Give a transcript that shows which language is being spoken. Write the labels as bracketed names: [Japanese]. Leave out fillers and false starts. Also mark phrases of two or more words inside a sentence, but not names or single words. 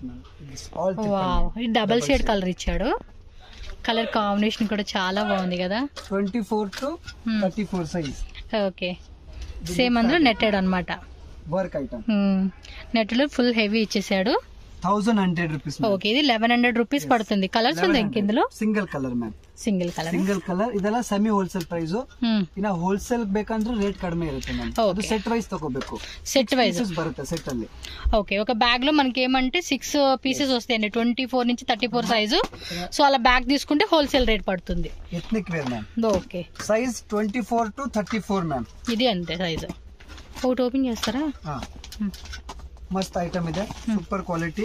[Telugu] వావ్ ఇది [English] double shade colour [Telugu] ఇచ్చాడు, [English] colour combination [Telugu] కూడా చాలా బాగుంది కదా. 24 to 34 సైజ్. [English] okay same [Telugu] అందులో నెట్టెడ్ అన్నమాట, [English] work item. net full heavy [Telugu] ఇచ్చేసాడు. 1100 రూపీస్. ఓకే ఇది 1100 రూపీస్ పడుతుంది. కలర్స్ ఉంది ఇందులో? [English] single colour ma'am. single colour. [Kannada] ಇದೆಲ್ಲ [English] semi wholesale price. [Kannada] ಇನ್ನ ಹೋಲ್ಸೇಲ್ ಬೇಕಂದ್ರೆ ರೇಟ್ ಕಡಿಮೆ ಇರುತ್ತೆ ಮ್ಯಾಮ್. ಅದು [English] set wise [Kannada] ತಗೋಬೇಕು. [English] set wise [Kannada] ಬರುತ್ತೆ ಸೆಟ್ ಅಲ್ಲಿ. [Telugu] ఓకే ఒక బ్యాగ్ లో మనకి ఏమంటే 6 పీసెస్ వస్తాయండి, 24 నుంచి 34 సైజు. సో అలా బ్యాగ్ తీసుకుంటే [English] wholesale rate [Telugu] పడుతుంది. [English] ethnic wear ma'am. ఓకే size 24 to 34 ma'am. [Telugu] ఇది అంతే సైజు. ఒకటి ఓపెన్ చేస్తారా? మస్త్ ఐటమ్ ಇದೆ, [English] super quality.